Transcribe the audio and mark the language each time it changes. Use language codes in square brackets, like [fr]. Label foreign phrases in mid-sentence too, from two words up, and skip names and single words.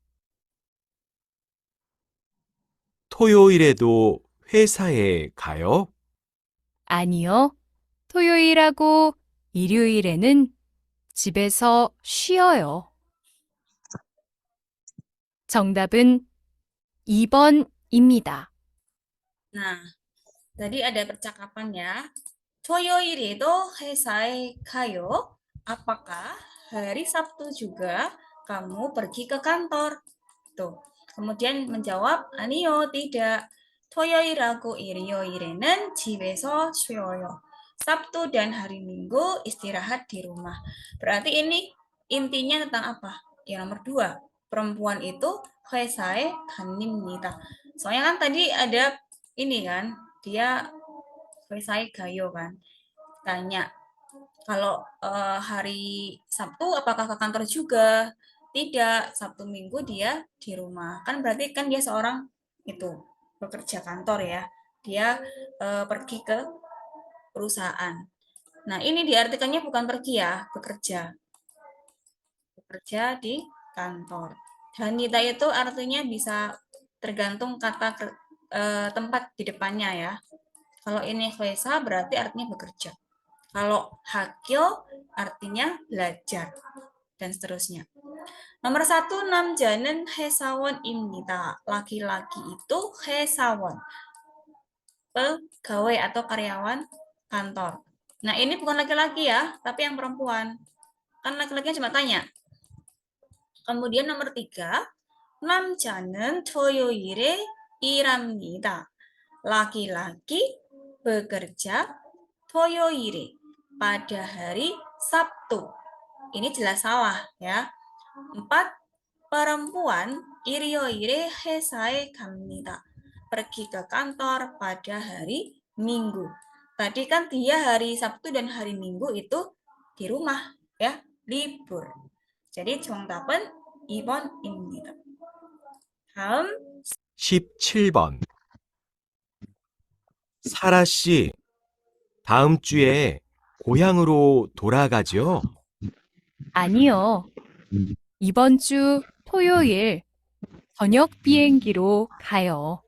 [ko] 토요일에도 회사에 가요? 아니요. 토요일하고 일요일에는 집에서 쉬어요. 정답은 2번입니다. [id] Nah, tadi ada percakapan ya. [ko] 토요일에도 회사에 가요? [id] Apakah hari Sabtu juga kamu pergi ke kantor? Tuh. Kemudian menjawab, 아니요, tidak. [ko] 토요일하고 일요일에는 집에서 쉬어요. [id] Sabtu dan hari Minggu istirahat di rumah. Berarti ini intinya tentang apa? Yang nomor 2. perempuan itu [ko] 회사에 다닙니다. [id] Soalnya kan tadi ada ini kan, dia [ko] 회사에 가요 [id] kan. Tanya, kalau hari Sabtu apakah ke kantor juga? Tidak, Sabtu Minggu dia di rumah. Kan berarti kan dia seorang itu pekerja kantor ya. Dia pergi ke perusahaan. Nah, ini diartikannya bukan pergi ya, bekerja. Bekerja di kantor. Hanita itu artinya bisa tergantung kata tempat di depannya ya. Kalau ini 회사 berarti artinya bekerja. Kalau hakil artinya belajar dan seterusnya. Nomor 1, [ko] 남자는 회사원입니다. [id] Laki-laki itu 회사원, pegawai atau karyawan kantor. Nah, ini bukan laki-laki ya, tapi yang perempuan. Kan laki-lakinya cuma tanya. Kemudian nomor 3, [ko] 남자는 토요일에 일합니다. [id] Laki-laki bekerja 토요일에, pada hari Sabtu. Ini jelas salah ya. 4, perempuan [ko] 일요일에 회사에 갑니다. [id] Pergi ke kantor pada hari Minggu. Tadi kan dia hari Sabtu dan hari Minggu itu di rumah ya, libur. jadi [ko] 정답은 2번입니다. 다음 17번. 사라 씨, 다음 주에 고향으로 돌아가죠? 아니요. 이번 주 토요일 저녁 비행기로 가요.